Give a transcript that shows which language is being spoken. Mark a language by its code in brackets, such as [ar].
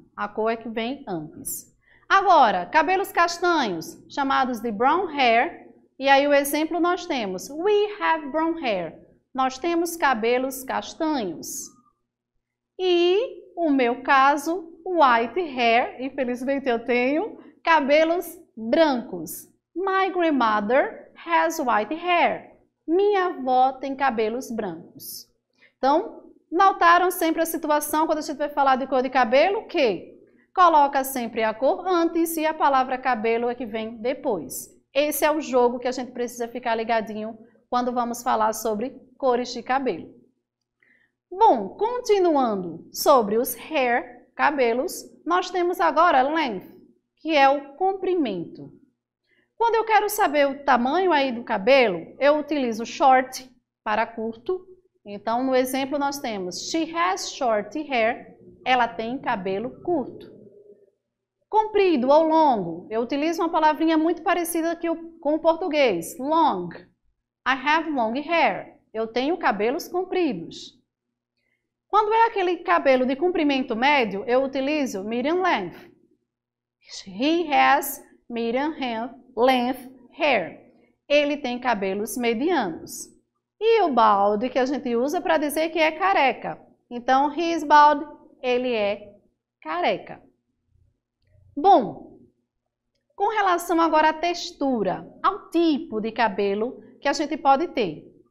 [pt] A cor é que vem antes. Agora, cabelos castanhos, chamados de brown hair. E aí o exemplo nós temos, [en] we have brown hair. [pt] Nós temos cabelos castanhos. E o meu caso, white hair, infelizmente eu tenho cabelos brancos. [en] My grandmother has white hair. [pt] Minha avó tem cabelos brancos. Então, notaram sempre a situação quando a gente vai falar de cor de cabelo? Que coloca sempre a cor antes e a palavra cabelo é que vem depois. Esse é o jogo que a gente precisa ficar ligadinho quando vamos falar sobre cores de cabelo. Bom, continuando sobre os hair, cabelos, nós temos agora length, que é o comprimento. Quando eu quero saber o tamanho aí do cabelo, eu utilizo short para curto. Então, no exemplo nós temos [en] she has short hair, [pt] ela tem cabelo curto. Comprido ou longo, eu utilizo uma palavrinha muito parecida com o português, long. [en] I have long hair, [pt] eu tenho cabelos compridos. Quando é aquele cabelo de comprimento médio, eu utilizo medium length. [en] He has medium length hair. [pt] Ele tem cabelos medianos. E o bald, que a gente usa para dizer que é careca. Então, [en] he is bald, [pt] ele é careca. Bom, com relação agora à textura, ao tipo de cabelo que a gente pode ter.